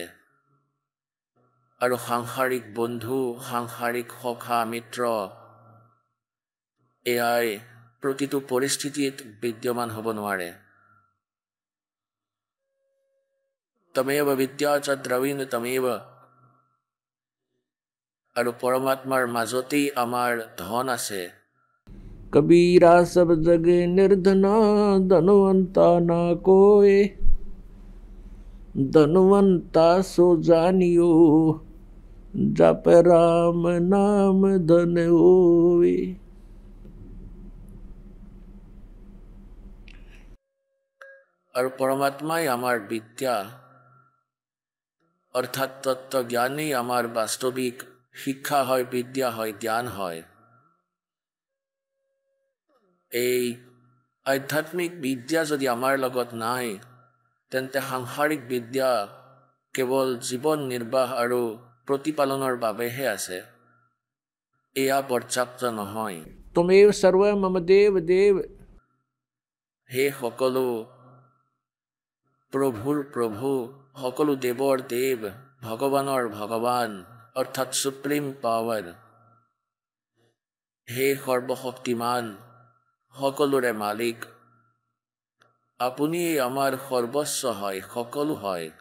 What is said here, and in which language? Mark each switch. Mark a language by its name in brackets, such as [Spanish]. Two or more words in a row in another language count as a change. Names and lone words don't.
[Assamese] আৰু সাংসাৰিক বন্ধু, সাংসাৰিক সখা মিত্ৰ এয়াই প্ৰতিটো পৰিস্থিতিত বিদ্যমান হ'ব নোৱাৰে। [Sanskrit] तमेव विद्या च द्रविण तमेव। আৰু পৰমাত্মাৰ মাজতেই আমাৰ ধন আছে। [Hindi] कबीरा सब जगे निर्धना धनवंता ना कोय। धनवंता सो जानियो जप राम नाम धन होवे। [Assamese] আৰু পৰমাত্মাই আমাৰ বিদ্যা অৰ্থাৎ তত্ত্ব জ্ঞানেই আমাৰ বাস্তৱিক শিক্ষা হয়, বিদ্যা হয়, জ্ঞান হয়। এই আধ্যাত্মিক বিদ্যা যদি আমাৰ লগত নাই, তেন্তে সাংসাৰিক বিদ্যা কেৱল জীৱন নিৰ্বাহ আৰু প্ৰতিপালনৰ বাবেহে আছে। এয়া পৰ্যাপ্ত নহয়। [Sanskrit] तुमेव सर्व मम देव देव। [Assamese] সেই সকলো প্ৰভুৰ প্ৰভু, সকলো দেৱৰ দেৱ, ভগৱানৰ ভগৱান অৰ্থাৎ [English] supreme power. [Assamese] হে সৰ্বশক্তিমান, সকলোৰে মালিক, আপুনিয়েই আমাৰ সৰ্বস্ব হয়, সকলো হয়।